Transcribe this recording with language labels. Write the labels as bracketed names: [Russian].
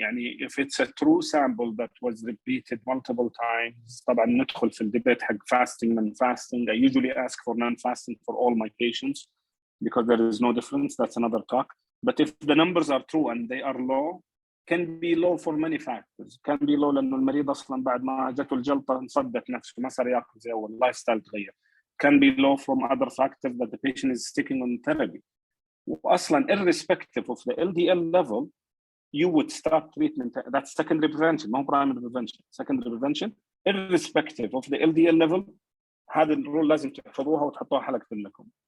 [English] يعني if it's a true sample that was repeated multiple times, [Arabic] طبعا ندخل في الدبيت حق [English] fasting and fasting. I usually ask for non-fasting for all my patients because there is no difference. That's another talk. But if the numbers are true and they are low, can be low for many factors. Can be low [Arabic] لأنه المريض أصلاً بعد ما جته الجلطة انصدت نفسه ما صار يأكل زي أول. اللايف ستايل تغير. [English] Can be low from other factors that the patient is sticking on therapy. وأصلاً irrespective of the LDL level, you would start treatment. That's secondary prevention, not primary prevention. Secondary prevention, irrespective of the LDL level. [Arabic] هذا الرول لازم تحفظوها وتحطوها حلقة لكم.